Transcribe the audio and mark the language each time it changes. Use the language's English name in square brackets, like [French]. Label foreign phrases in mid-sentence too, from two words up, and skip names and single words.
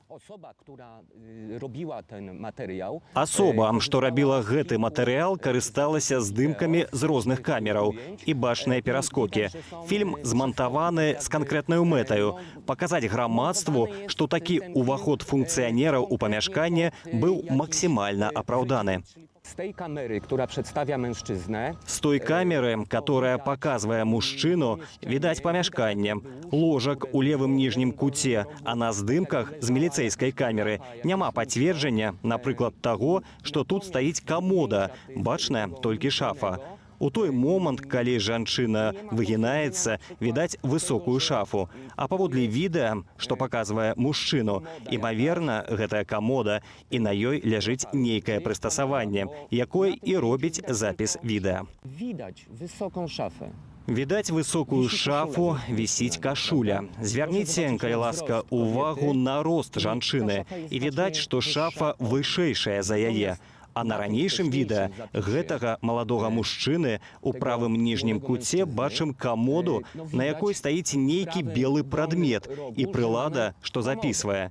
[Belarusian] Асоба, што рабіла гэты матэрыял, карысталася здымкамі з розных камераў і бачныя пераскокі. Фільм змантаваны з канкрэтнаю мэтаю – паказаць грамадству, што такі ўваход функцыянераў у памяшканне быў максімальна апраўданы. [Polish] Z tej kamery, która przedstawia mężczyznę, [Belarusian] З той камеры, которая паказвае мужчыну, відаць памяшканне, ложак у левым ніжнім куце, а на здымках з міліцэйскай камеры няма пацверджання, напрыклад, таго, што тут стаіць камода, бачная толькі шафа. У той момант, калі жанчына выгінаецца, відаць высокую шафу. А паводле відэа, што паказвае мужчыну, імаверна, гэтая камода, і на ёй ляжыць нейкае прыстасаванне, якое і робіць запіс відэа. [Polish] widać wysoką szafę. [Belarusian] Відаць высокую шафу, вісіць кашуля. Звярніце, калі ласка, увагу на рост жанчыны. І відаць, што шафа вышэйшая за яе. А на ранейшым відэа гэтага маладога мужчыны у правым ніжнім куце бачым камоду, на якой стаіць нейкі белы прадмет і прылада, што запісвае.